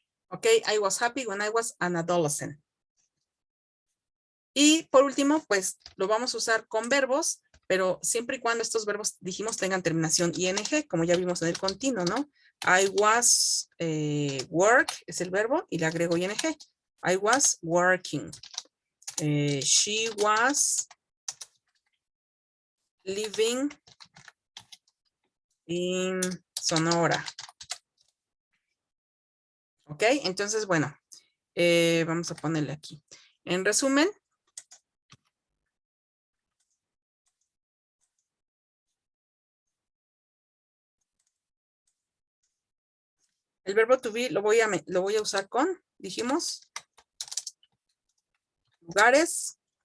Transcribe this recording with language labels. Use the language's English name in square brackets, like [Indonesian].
[English] Ok, I was happy when I was an adolescent. [Spanish] Y por último, pues lo vamos a usar con verbos, pero siempre y cuando estos verbos, dijimos, tengan terminación ing, como ya vimos en el continuo, ¿no? [English] I was work, [Spanish] es el verbo, y le agrego ing. [English] I was working. She was living in Sonora. [Spanish] Ok, entonces, bueno, vamos a ponerle aquí. En resumen, el verbo to be lo voy a usar con, dijimos, lugares.